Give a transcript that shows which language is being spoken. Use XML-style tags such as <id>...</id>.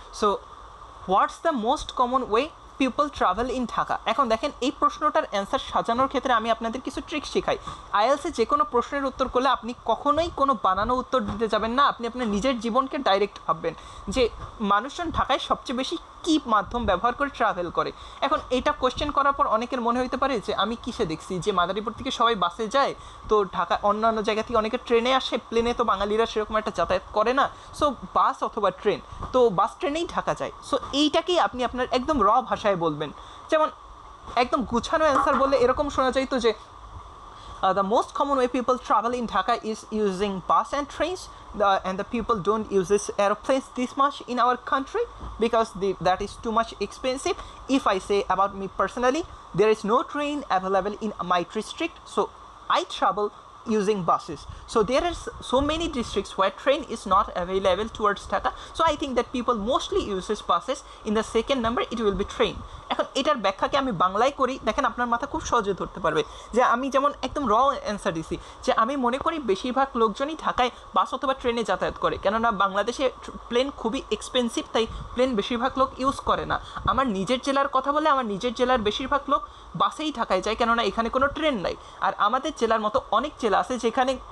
<en>So what's the most common way people travel in Dhaka?</en> <bn>এখন দেখেন এই প্রশ্নটার অ্যান্সার সাজানোর ক্ষেত্রে আমি আপনাদের কিছু ট্রিক্স শেখাই। আইএলসে যে কোনো প্রশ্নের উত্তর করলে আপনি কখনোই কোনো বানানো উত্তর দিতে যাবেন না, আপনি আপনার নিজের জীবনকে ডাইরেক্ট ভাববেন যে মানুষজন ঢাকায় সবচেয়ে বেশি কী মাধ্যম ব্যবহার করে ট্রাভেল করে। এখন এটা কোয়েশ্চেন করার পর অনেকের মনে হতে পারে যে আমি কিসে দেখছি যে মাদারীপুর থেকে সবাই বাসে যায়, তো ঢাকা অন্যান্য জায়গা থেকে অনেকে ট্রেনে আসে, প্লেনে তো বাঙালিরা সেরকম একটা যাতায়াত করে না, সো বাস অথবা ট্রেন, তো বাস ট্রেনেই ঢাকা যায়। সো এইটাকেই আপনি আপনার একদম র ভাষায় বলবেন। যেমন একদম গুছানো অ্যান্সার বললে এরকম শোনা যাইতো যে</bn> <en>the most common way people travel in Dhaka is using bus and trains, and the people don't use this aeroplanes this much in our country because that is too much expensive. If I say about me personally, there is no train available in my district, so I travel using buses. So there are so many districts where train is not available towards Dhaka, so I think that people mostly uses buses. In the second number it will be train.</en> <bn>এখন এটার ব্যাখ্যাকে আমি বাংলায় করি, দেখেন আপনার মাথা খুব সহজে ধরতে পারবে যে আমি যেমন একদম র অ্যান্সার দিছি যে আমি মনে করি বেশিরভাগ লোকজনই ঢাকায় বাস অথবা ট্রেনে যাতায়াত করে, কেননা বাংলাদেশে প্লেন খুবই এক্সপেন্সিভ, তাই প্লেন বেশিরভাগ লোক ইউজ করে না। আমার নিজের জেলার কথা বলে আমার নিজের জেলার বেশিরভাগ লোক বাসেই ঢাকায় যায়, কেননা এখানে কোনো ট্রেন নাই। আর আমাদের জেলার মতো অনেক জেলা আছে যেখানে</bn>